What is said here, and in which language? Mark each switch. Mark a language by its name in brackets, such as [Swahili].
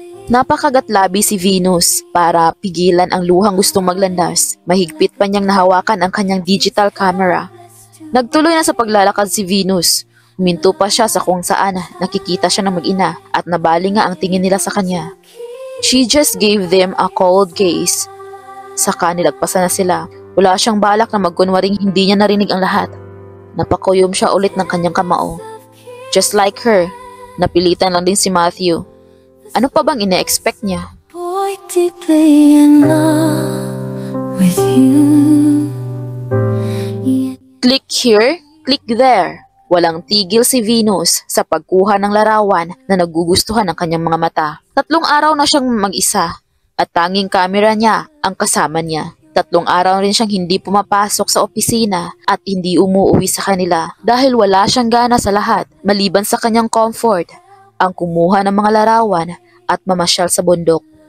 [Filipino] Napakagatlabi si Venus para pigilan ang luhang gustong maglandas. Mahigpit pa niyang nahawakan ang kanyang digital camera. Nagtuloy na sa paglalakad si Venus. Huminto pa siya sa kung saan nakikita siya ng mag-ina at nabali nga ang tingin nila sa kanya. [English] She just gave them a cold gaze. [Filipino] Saka nilagpasan na sila. Wala siyang balak na magkunwaring hindi niya narinig ang lahat. Napakuyom siya ulit ng kanyang kamao. [English] Just like her, [Filipino] napilitan lang din si Matthew. Ano pa bang ine-expect niya? [English] Boy, deeply in love with you. Click here, click there. [Filipino] Walang tigil si Venus sa pagkuha ng larawan na nagugustuhan ng kanyang mga mata. 3 araw na siyang mag-isa at tanging kamera niya ang kasama niya. 3 araw rin siyang hindi pumapasok sa opisina at hindi umuwi sa kanila dahil wala siyang gana sa lahat maliban sa kanyang comfort, ang kumuha ng mga larawan at mamasyal sa bundok.